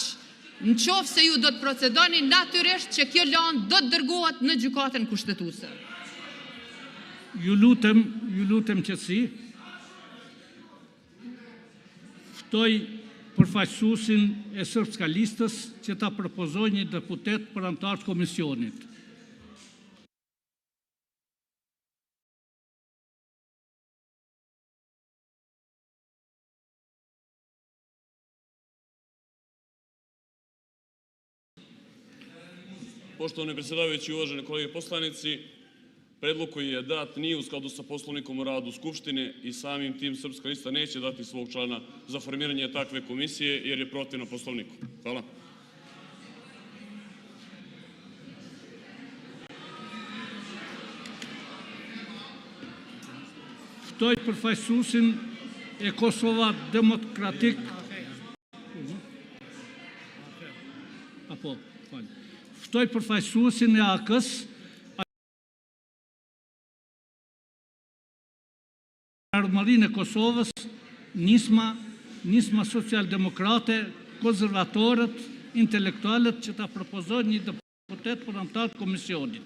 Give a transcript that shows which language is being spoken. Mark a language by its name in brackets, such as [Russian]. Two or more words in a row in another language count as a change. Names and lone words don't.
[Albanian] Në qoftë se ju do të procedoni, natyrisht që kjo lëndë do të dërgohet në gjykatën kushtetuese. Ju lutem qetësi. Ftoj përfaqësuesin e Srpska Listës që ta propozoj një deputet për antar të komisionit. [Serbian] Poštovani predsjedavajući, uvaženi kolege poslanici, predlog koji je dat nije u skladu sa Poslovnikom o radu Skupštine i samim tim Srpska lista neće dati svog člana za formiranje takve komisije jer je protivno Poslovniku. Hvala. [Albanian] Ftoj përfaqësuesin e Kosova Demokratik. Ftoj përfaqësuesin e AK-s Ardhmërinë e Kosovës, nisma socialdemokrate, konservatorët, intelektualët që ta propozojnë një deputet për antar të komisionit.